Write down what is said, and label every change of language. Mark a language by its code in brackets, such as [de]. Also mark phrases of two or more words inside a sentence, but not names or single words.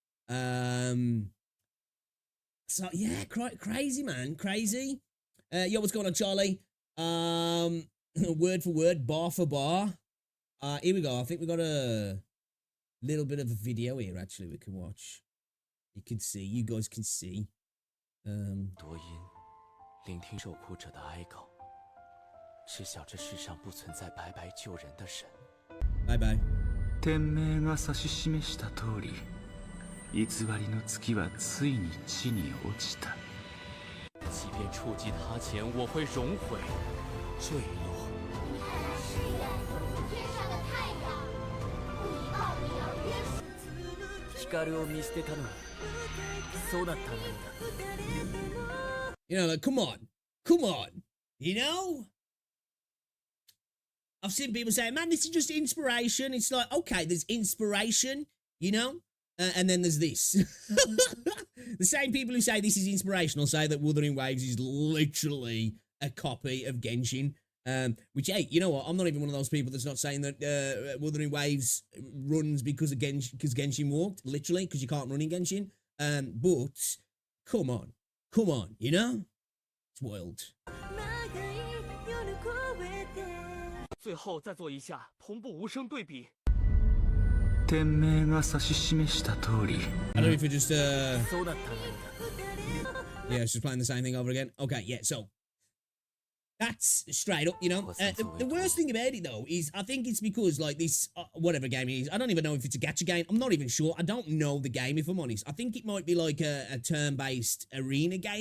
[en] So, yeah, crazy, man. Crazy. Yo, what's going on, Charlie? Word for word, bar for bar. Here we go. I think we got a little bit of a video here, actually, we can watch. You can see. You guys can see. [zh] 多音，聆听受苦者的哀告，知晓这世上不存在白白救人的神。拜拜。 [ja] 天命が指し示した通り、偽りの月はついに地に落ちた。 [zh] 即便触及他前，我会熔毁、坠落。你看那誓言，天上的太阳，不以暴力而约束。 [ja] 光を見捨てたのはそうだったのだ。 [en] You know, like, come on. Come on. You know? I've seen people say, man, this is just inspiration. It's like, okay, there's inspiration, you know? And then there's this. The same people who say this is inspirational say that Wuthering Waves is literally a copy of Genshin. Which, hey, you know what? I'm not even one of those people that's not saying that Wuthering Waves runs because Genshin walked, literally, because you can't run in Genshin. But, come on, you know? It's wild. [zh] 最后再做一下同步无声对比。 [ja] 天命が指し示した通り。 [en] I don't know if we're just, [ja] そうだったのだ。 [en] yeah, it's just playing the same thing over again. Okay, yeah, so that's straight up, you know. The worst thing about it, though, is I think it's because, like, this, whatever game it is, I don't even know if it's a gacha game. I'm not even sure. I don't know the game, if I'm honest. I think it might be like a turn-based arena game.